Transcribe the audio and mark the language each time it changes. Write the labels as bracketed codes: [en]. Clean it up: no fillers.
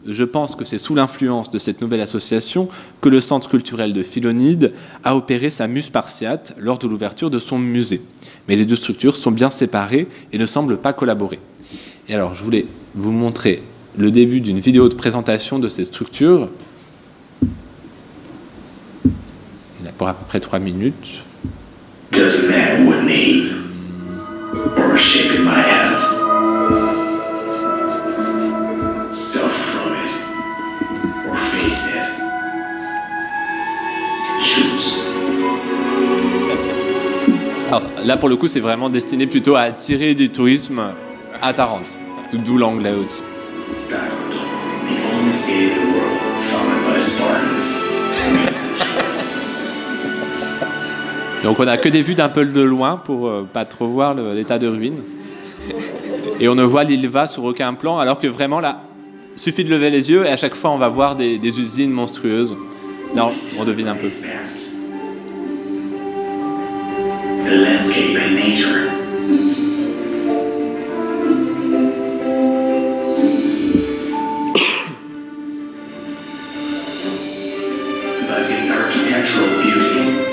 [fr] Je pense que c'est sous l'influence de cette nouvelle association que le Centre culturel de Philonide a opéré sa mue spartiate lors de l'ouverture de son musée. Mais les deux structures sont bien séparées et ne semblent pas collaborer. Et alors, je voulais vous montrer le début d'une vidéo de présentation de ces structures. Il a pour à peu près 3 minutes. [en] Doesn't matter what name or shape it might have. Suffer from it or face it. Choose. [fr] Alors là, pour le coup, c'est vraiment destiné plutôt à attirer du tourisme à Tarente. D'où l'anglais aussi. [en] Taranto, the only city in the world founded by Spartans. [fr] Donc on n'a que des vues d'un peu de loin pour pas trop voir l'état de ruine. Et on ne voit l'Ilva sur aucun plan, alors que vraiment là, suffit de lever les yeux et à chaque fois on va voir des usines monstrueuses. Là on devine un peu. [en] The landscape and nature. But its architectural beauty.